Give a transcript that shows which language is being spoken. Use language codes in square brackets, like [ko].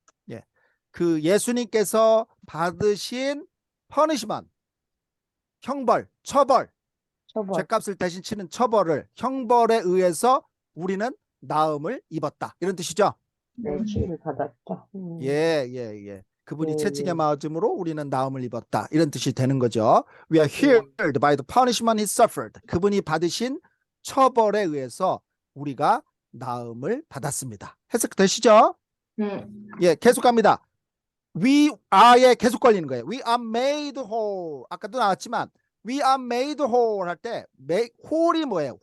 [ko] 예, 그 예수님께서 받으신 punishment, 형벌, 처벌. 죄값을 대신 치는 처벌을 형벌에 의해서 우리는 나음을 입었다. 이런 뜻이죠. 네, 치유를 받았다. 예. 그분이 채찍에 맞음으로 우리는 나음을 입었다. 이런 뜻이 되는 거죠. [en] We are healed by the punishment he suffered. [ko] 그분이 받으신 처벌에 의해서 우리가 나음을 받았습니다. 해석 되시죠? 네. 예, 계속 갑니다. [en] We are에 [ko] 계속 걸리는 거예요. [en] We are made whole. [ko] 아까도 나왔지만 [en] we are made whole [ko] 할 때 whole이 뭐예요?